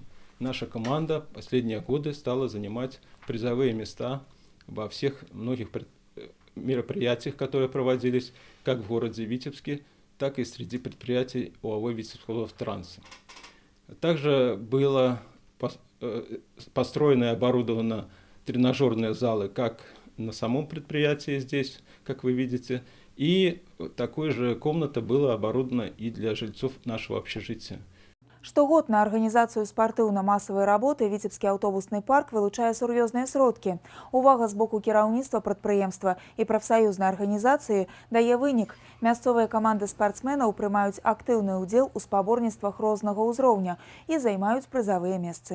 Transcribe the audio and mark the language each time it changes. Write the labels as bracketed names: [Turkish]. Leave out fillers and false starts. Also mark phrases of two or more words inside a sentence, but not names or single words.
[Russian] Наша команда последние годы стала занимать призовые места во всех многих мероприятиях, которые проводились как в городе Витебске, так и среди предприятий ОАО «Витебского транса». Также было построено и оборудовано тренажерные залы как на самом предприятии здесь, как вы видите, и такой же комната была оборудована и для жильцов нашего общежития. [Belarusian] Штогод на арганізацыю спартыўна-масавай работы Віцебскі аўтобусны парк вылучае сур'ёзныя сродкі. Увага з боку кіраўніцтва прадпрыемства і прафсаюзнай арганізацыі дае вынік. Мясцовыя каманды спартсменаў прымаюць актыўны ўдзел у спаборніцтвах рознага ўзроўня і займаюць прызавыя месцы.